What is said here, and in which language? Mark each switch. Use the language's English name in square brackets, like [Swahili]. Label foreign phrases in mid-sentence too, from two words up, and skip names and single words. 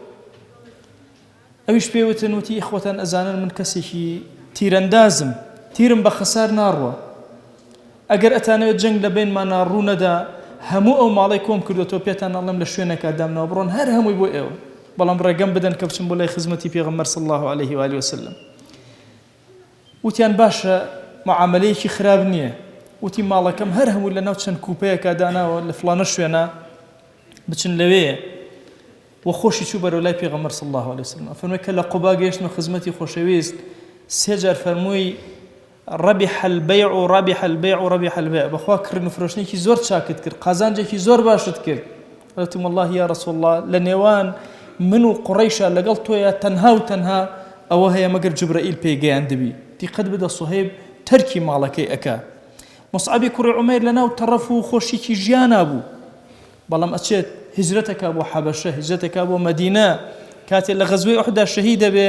[Central Kurdish] ئەویش پێوتن وتی: ئیخوەتان ئەزانن من کەسێکی تیرەندازم، تیرم بە خەسار ناڕوە، ئەگەر ئەتانەوێت جەنگ لە بینمانە ڕوو نەدا، هەموو ئەو ماڵی کۆم کردوەوە، پێتان ئەڵێم لە شوێنێکا دامنەوە بڕۆن، هەر هەمووی بۆ ئێوە، بەڵام ڕێگەم بدەن کە بچم بۆ لای خزمەتی پێغەمبەر [Arabic] صلی الله عليه وآله وسلم. [Central Kurdish] وتیان باشە، معاملەیەکی خراپ نییە. وتی ماڵەکەم هەر هەموو لە ناو چەند کوپەیەکا داناوە لە فڵانە شوێنە، بچن لەوەیە. و خۆشی چوو بەرەو لای پێغەمبەر [Arabic] صلی الله عليه وسلم. [Central Kurdish] فەرمووی کە لە قوبا گەیشتمە خزمەتی خۆشەویست، سێ جار فەرمووی: [Arabic] ربح البيع ربح البيع ربح البيع، [Central Kurdish] بەخوا کردن و فرۆشتنێکی زۆر چاکت کرد، قازانجێکی زۆر باشت کرد. وتم [Arabic] والله یا رسول الله، [Central Kurdish] لە نێوان من و قوڕەیشە لەگەڵ تۆیە تەنها و تەنها ئەوە هەیە مەگەر جوبرەئیل پێگەیاندبی. دیقەت بدە سوهەیب تەرکی ماڵەکەی ئەکا. مصعبی کوڕی عومەیر لەناو تەڕەف و خۆشیکی ژیانە بوو، بەڵام ئەچێت هجرەتەکە بۆ حەبەشە، هجرەتەکە بۆ مەدینە، کاتێک لە غەزوەی ئوحدا شەهید دەبێ.